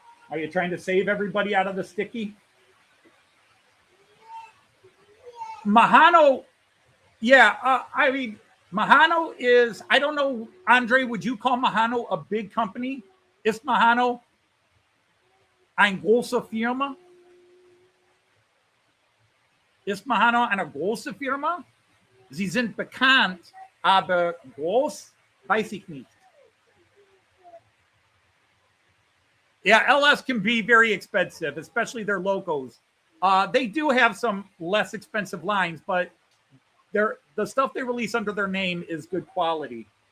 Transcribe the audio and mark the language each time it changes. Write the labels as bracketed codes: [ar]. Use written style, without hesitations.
[en] Are you trying to save everybody out of the sticky? Mahano, Mahano is, I don't know, Andre, would you call Mahano a big company? [de] Ist Mahano eine große Firma? Ist Mahano eine große Firma? Sie sind bekannt, aber groß, weiß ich nicht. [en] Yeah, LS can be very expensive, especially their locos. They do have some less expensive lines, but the stuff they release under their name is good quality.